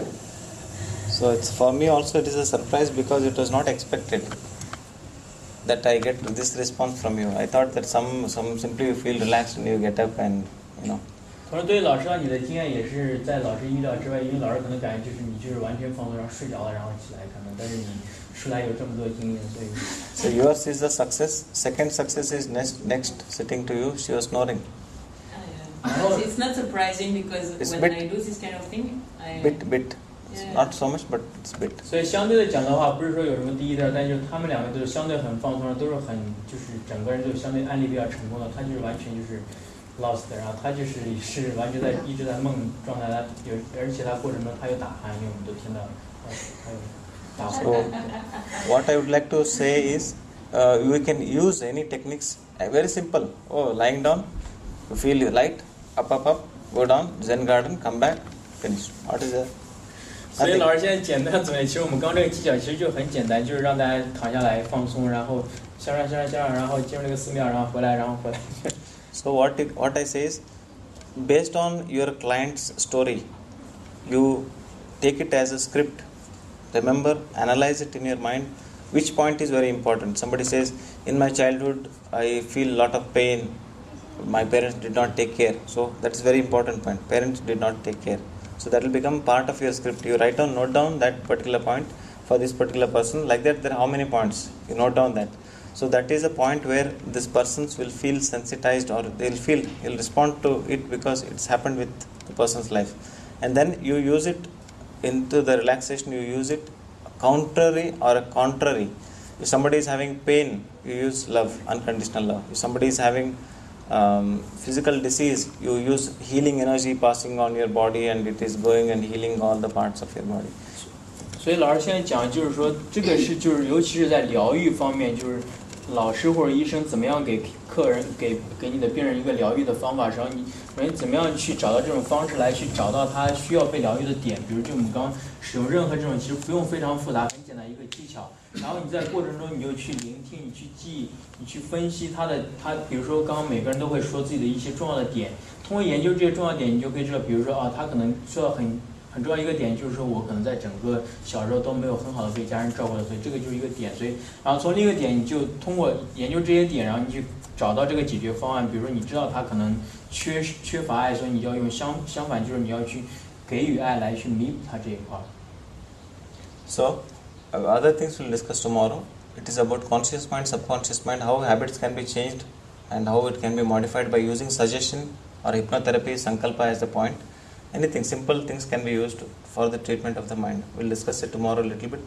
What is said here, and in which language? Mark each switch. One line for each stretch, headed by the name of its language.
English: So it's for me also it is a surprise, because it was not expected that I get this response from you. I thought that some simply you feel relaxed and you get up and you know.
Chinese: 可能对老师你的经验也是在老师预料之外，因为老师可能感觉就是你就是完全放松，然后睡着了，然后起来可能，但是你出来有这么多经验，所以。
English: So yours is the success. Second success is next sitting to you. She was snoring. It's not surprising because it's when I do this kind of thing, bit. It's not so much, but it's bit.
Chinese: 所以相对的讲的话，不是说有什么第一第二，但就是他们2个都是相对很放松，都是很就是整个人就相对案例比较成功的。他就是完全就是
English: lost，
Chinese: 然后他就是完全一直在梦状态，而且他过程中他有打鼾，因为我们都听到他有打鼾。
English: So what I would like to say is, we can use any techniques. Very simple. Oh, lying down, you feel you light, up, go down, Zen garden, come back, finish. What is that?
Chinese: 所以老师现在简单的总结，其实我们刚这个技巧其实就很简单，就是让大家躺下来放松，然后向上，然后进入那个寺庙，然后回来。
English: So what I say is, based on your client's story, you take it as a script. Remember, analyze it in your mind. Which point is very important? Somebody says, in my childhood, I feel a lot of pain. My parents did not take care. So that is very important point. Parents did not take care. So that will become part of your script. You write down, note down that particular point for this particular person. Like that, there are how many points? You note down that. So that is a point where this persons will feel sensitized, or he'll respond to it because it's happened with the person's life. And then you use it into the relaxation, you use it contrary or a contrary. If somebody is having pain, you use love, unconditional love. If somebody is having physical disease, you use healing energy passing on your body, and it is going and healing all the parts of your body.
Chinese: 所以老师现在讲就是说，这个是就是尤其是在疗愈方面，就是老师或者医生怎么样给客人给你的病人一个疗愈的方法，然后你怎么样去找到这种方式来去找到他需要被疗愈的点。比如就我们刚使用任何这种其实不用非常复杂，很简单一个技巧。然后你在过程中你就去聆听，你去记忆，你去分析他比如说刚刚每个人都会说自己的一些重要的点，通过研究这些重要点，你就可以知道，比如说他可能说到很重要一个点，就是说我可能在整个小时候都没有很好的被家人照顾的，所以这个就是一个点。所以然后从另一个点，你就通过研究这些点，然后你去找到这个解决方案。比如说你知道他可能缺乏爱，所以你要用相反，就是你要去给予爱来去弥补他这一块。
English: So other things we'll discuss tomorrow. It is about conscious mind, subconscious mind, how habits can be changed and how it can be modified by using suggestion or hypnotherapy, sankalpa as the point. Anything, simple things can be used for the treatment of the mind. We'll discuss it tomorrow a little bit.